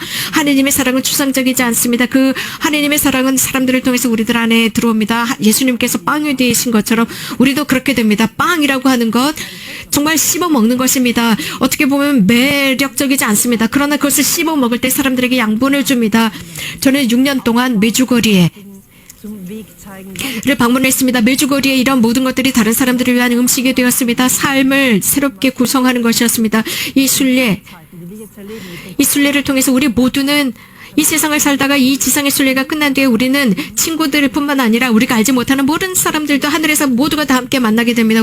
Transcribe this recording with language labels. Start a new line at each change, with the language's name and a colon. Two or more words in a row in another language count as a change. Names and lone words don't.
Korean: 하나님의 사랑은 추상적이지 않습니다. 그 하나님의 사랑은 사람들을 통해서 우리들 안에 들어옵니다. 예수님께서 빵이 되신 것처럼 우리도 그렇게 됩니다. 빵이라고 하는 것 정말 씹어 먹는 것입니다. 어떻게 보면 매력적이지 않습니다. 그러나 그것을 씹어 먹을 때 사람들에게 양분을 줍니다. 저는 6년 동안 메주거리에
German: zum Weg zeigen.
Korean: 를 방문했습니다. 메주거리에 이런 모든 것들이 다른 사람들을 위한 음식이 되었습니다. 삶을 새롭게 구성하는 것이었습니다. 이 순례를 통해서 우리 모두는 이 세상을 살다가 이 지상의 순례가 끝난 뒤에 우리는 친구들뿐만 아니라 우리가 알지 못하는 모든 사람들도 하늘에서 모두가 다 함께 만나게 됩니다.